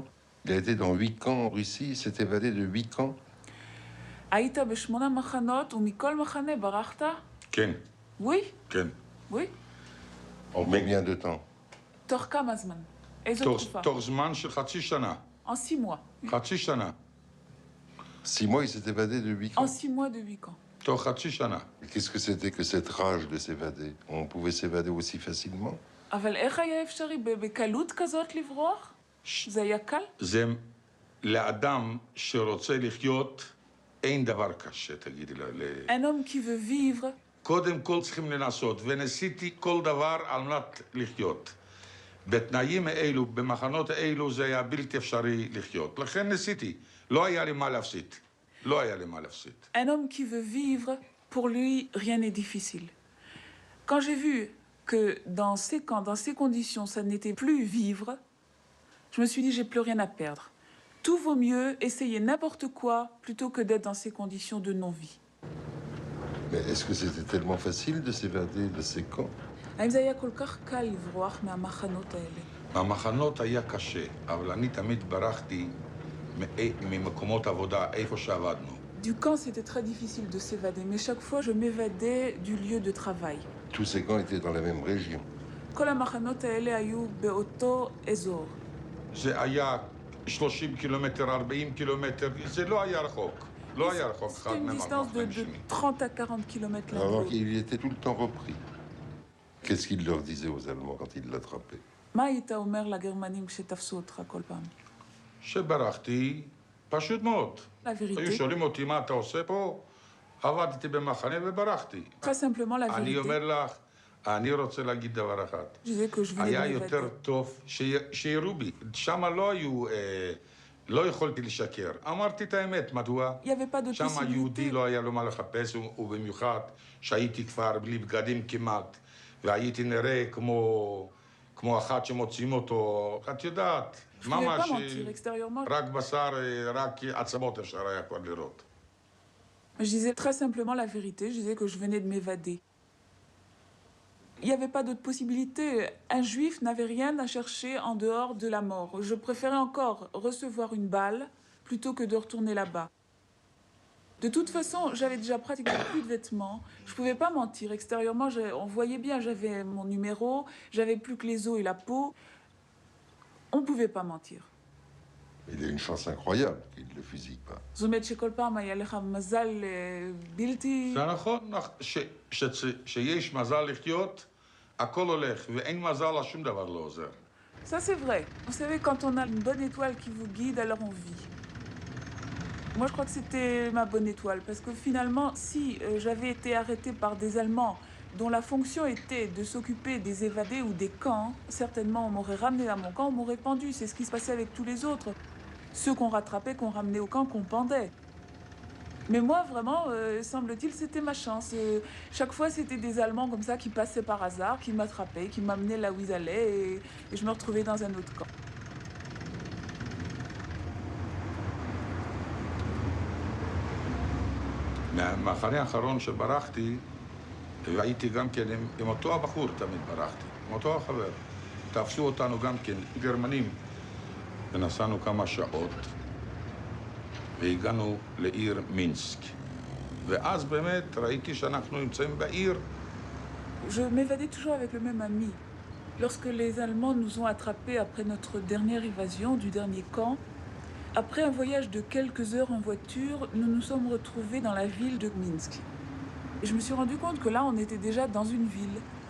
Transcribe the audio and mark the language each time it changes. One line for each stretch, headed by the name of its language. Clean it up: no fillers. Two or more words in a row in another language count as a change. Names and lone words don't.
French: Il a été dans 8 camps en Russie, il s'est évadé de 8 camps.
Hebrew: היית ב8 מחנות ומכל מחנה ברחת? כן,
French: Oui,
Hebrew: כן.
French: oui. Combien de temps?
Hebrew: תוך כמה זמן? איזו תקופה? תוך זמן של חצי שנה.
French: En 6 mois.
Hebrew: חצי שנה.
French: 6 mois, il s'est évadé de 8 En camps. 6 mois de 8 camps.
Hebrew: תוך חצי שנה.
French: Qu'est-ce que c'était que cette rage de s'évader? On pouvait s'évader aussi facilement?
Hebrew: אבל איך היה אפשרי בקלות כזאת לברוח? זה היה קל? זה לאדם שרוצה לחיות, אין דבר קשה, תגידי לה.
French: Un homme qui veut vivre,
Hebrew: קודם כל צריכים לנסות, וניסיתי כל דבר על מנת לחיות. בתנאים האלו, במחנות האלו, זה היה בלתי אפשרי לחיות. לכן ניסיתי, לא היה לי מה להפסיד. לא היה לי מה להפסיד.
French: Un homme qui veut vivre, pour lui, rien n'est difficile. Quand j'ai vu que dans ces camps, dans ces conditions, ça n'était plus vivre, je me suis dit, j'ai plus rien à perdre. Tout vaut mieux essayer n'importe quoi plutôt que d'être dans ces conditions de non-vie. Mais est-ce que c'était tellement facile de s'évader de ces camps?
Hebrew: האם זה היה כל כך קל לברוח מהמחנות האלה? המחנות היה קשה, אבל אני תמיד ברחתי ממקומות עבודה, איפה שעבדנו.
French: Du camp, c'était très difficile de s'évader, mais chaque fois, je m'évadais du lieu de travail. Tous ces camps étaient dans la même région.
Hebrew: כל המחנות האלה היו באותו אזור. זה היה 30 קילומטר, 40 קילומטר, זה לא היה רחוק. לא היה רחוק אחד
French: C'était une distance de 30 à 40 km l'un de Alors l'autre. qu'il était tout le temps repris. Qu'est-ce qu'il leur disait aux Allemands quand ils l'attrapaient?
Hebrew: מה היית אומר לגרמנים כשתפסו אותך כל פעם? שברחתי, פשוט מאוד.
French: La vérité,
Hebrew: היו שואלים אותי מה אתה עושה פה, עבדתי במחנה וברחתי.
French: très simplement la
Hebrew: אני
French: vérité.
Hebrew: אומר לך, אני רוצה להגיד דבר אחד.
French: Je disais que je venais
Hebrew: היה
French: de
Hebrew: יותר
French: m'évader.
Hebrew: טוב שירו בי. שם לא היו, לא יכולתי לשקר. אמרתי את האמת, מדוע?
French: Il n'y avait pas de
Hebrew: שם היהודי
French: possibilité.
Hebrew: לא היה לו מה לחפש, ובמיוחד שהייתי כבר בלי בגדים כמעט, והייתי נראה כמו אחת שמוצאים אותו, את יודעת,
French: Je ne pouvais pas
Hebrew: ממש
French: mentir extérieurement.
Hebrew: רק בשר, רק עצמות אפשר היה כבר לראות.
French: Je disais très simplement la vérité. Je disais que je venais de m'évader. Il n'y avait pas d'autre possibilité. Un juif n'avait rien à chercher en dehors de la mort. Je préférais encore recevoir une balle plutôt que de retourner là-bas. De toute façon, j'avais déjà pratiquement plus de vêtements. Je ne pouvais pas mentir. Extérieurement, on voyait bien, j'avais mon numéro, j'avais plus que les os et la peau. On ne pouvait pas mentir. Il a une chance incroyable qu'il ne le fusille pas.
Hebrew: זאת אומרת שכל פעם היה לך מזל בלתי... זה נכון, שיש מזל לחיות, הכל הולך, ואין מזל, שום דבר לא עוזר.
French: Ça, c'est vrai. Vous savez, quand on a une bonne étoile qui vous guide, alors on vit. Moi, je crois que c'était ma bonne étoile, parce que finalement, si j'avais été arrêtée par des Allemands dont la fonction était de s'occuper des évadés ou des camps, certainement on m'aurait ramené à mon camp, on m'aurait pendu. C'est ce qui se passait avec tous les autres. Ceux qu'on rattrapait, qu'on ramenait au camp, qu'on pendait. Mais moi, vraiment, semble-t-il, c'était ma chance. Chaque fois, c'était des Allemands comme ça qui passaient par hasard, qui m'attrapaient, qui m'amenaient là où ils allaient, et je me retrouvais dans un autre camp.
Hebrew: מהמחנה האחרון שברחתי, והייתי גם כן עם אותו הבחור תמיד ברחתי, עם אותו החבר. תפסו אותנו גם כן, גרמנים, ונסענו כמה שעות, והגענו לעיר מינסק. ואז באמת ראיתי שאנחנו נמצאים בעיר.
French: Je m'évadais toujours avec le même ami. Lorsque les Allemands nous ont attrapés après notre dernière évasion du dernier camp, après un voyage de quelques heures en voiture, nous nous sommes retrouvés dans la ville de Minsk. Et je me suis rendu compte que là, on était déjà dans une ville.